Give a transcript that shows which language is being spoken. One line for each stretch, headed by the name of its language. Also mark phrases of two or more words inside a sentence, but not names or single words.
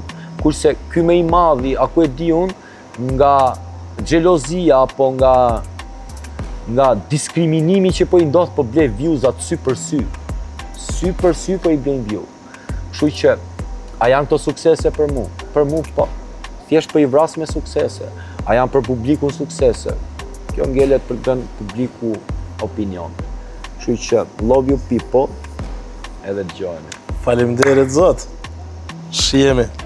Albanian: Kurse ky më i madhi, aku e di unë, nga xhelozia apo nga diskriminimi që po i ndodh po ble views-at sy për sy. Sy për sy po i blen view. Kështu që a janë këto suksese për mu? Për mu po. Thjesht po i vras me suksese. A janë për publikun suksese? Kjo ngelet për të publiku opinion. Kështu që
English: love you people
Albanian: edhe dëgjojeni. Faleminderit zot. Shihemi.